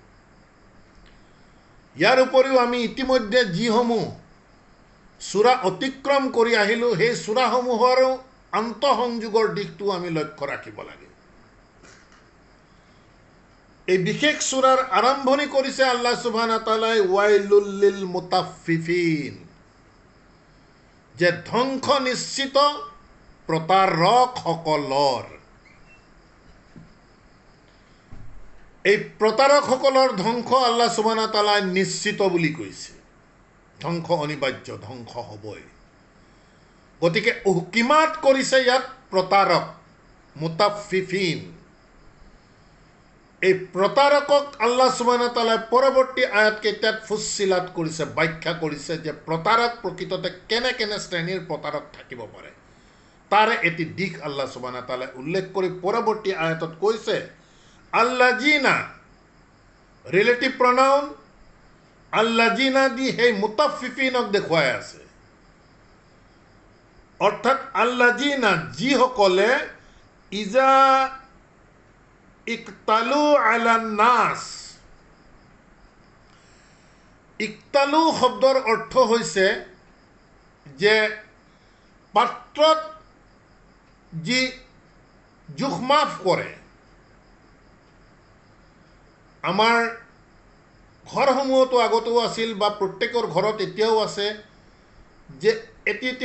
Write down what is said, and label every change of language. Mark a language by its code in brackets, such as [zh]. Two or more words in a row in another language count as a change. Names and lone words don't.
[as] ইয়াৰ উপৰিও আমি ইতিমধ্যে যিসমূহ সূৰা অতিক্ৰম কৰি আহিলোঁ সেই সূৰাসমূহৰো আন্তঃসংযোগৰ দিশটো আমি লক্ষ্য ৰাখিব লাগে। এই বিশেষ সূৰাৰ আৰম্ভণি কৰিছে [ar] الله سبحانه وتعالى ويل للمطففين, [as] যে ধ্বংস নিশ্চিত প্ৰতাৰকসকলৰ। এই প্ৰতাৰকসকলৰ ধ্বংস [ar] الله سبحانه وتعالى [as] নিশ্চিত বুলি কৈছে। ধ্বংস অনিবাৰ্য, ধ্বংস হ'বই। গতিকে উহকিমাত কৰিছে ইয়াত প্ৰতাৰক মুতাফিফিন। এই প্ৰতাৰকক [ar] الله سبحانه وتعالى [as] পৰৱৰ্তী আয়াত কেইটাত ফুচ্ছিলাত কৰিছে, ব্যাখ্যা কৰিছে যে প্ৰতাৰক প্ৰকৃততে কেনে কেনে শ্ৰেণীৰ প্ৰতাৰক থাকিব পাৰে। তাৰে এটি দিশ [ar] الله سبحانه وتعالى [as] উল্লেখ কৰি পৰৱৰ্তী আয়াতত কৈছে আল্লাযীনা, [en] relative pronoun [as] আল্লাযীনা দি সেই মুতাফিফিনক দেখুৱাই আছে। অৰ্থাৎ আল্লাযীনা, যিসকলে [ar] إذا اكتالوا على الناس. [as] ইকতালু শব্দৰ অৰ্থ হৈছে যে পাত্ৰত যি জোখমাফ কৰে। আমাৰ ঘৰসমূহতো আগতেও আছিল বা প্ৰত্যেকৰ ঘৰত এতিয়াও আছে যে এটি এটি